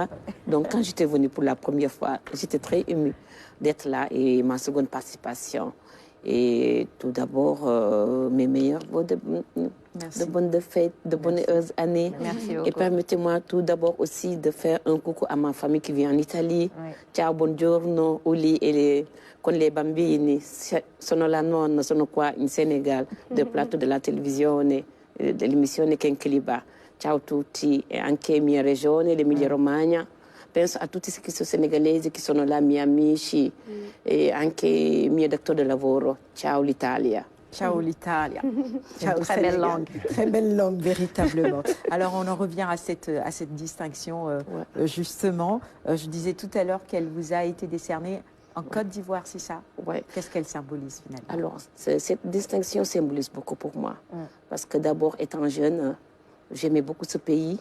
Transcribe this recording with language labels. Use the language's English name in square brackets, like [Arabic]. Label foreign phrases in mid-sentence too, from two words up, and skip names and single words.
[French] Donc, quand j'étais venue pour la première fois, j'étais très émue d'être là et ma seconde participation. Et tout d'abord, mes meilleurs voeux de bonnes fêtes, de bonnes années. Merci beaucoup. Et permettez-moi tout d'abord aussi de faire un coucou à ma famille qui vit en Italie. [Italian] Ciao, buongiorno, Uli et con les bambini. Sono la nonna, sono qua in Sénégal, del [French] plateau de la [Italian] televisione, dell'emissione Kenkeliba. Ciao tutti, e anche mia regione, l'Emilia Romagna. Penso a tutti qui sono senegalesi, che sono là, miei amici, e anche i miei datori di lavoro. Ciao l'Italia. Ciao l'Italia. Ciao, [French] très belle langue. Très belle langue, véritablement. Alors, on en revient à cette distinction, justement. Je disais tout à l'heure qu'elle vous a été décernée en Côte d'Ivoire, c'est ça? Qu'est-ce qu'elle symbolise, finalement? Alors, cette distinction symbolise beaucoup pour moi. Parce que d'abord, étant jeune, j'aimais beaucoup ce pays.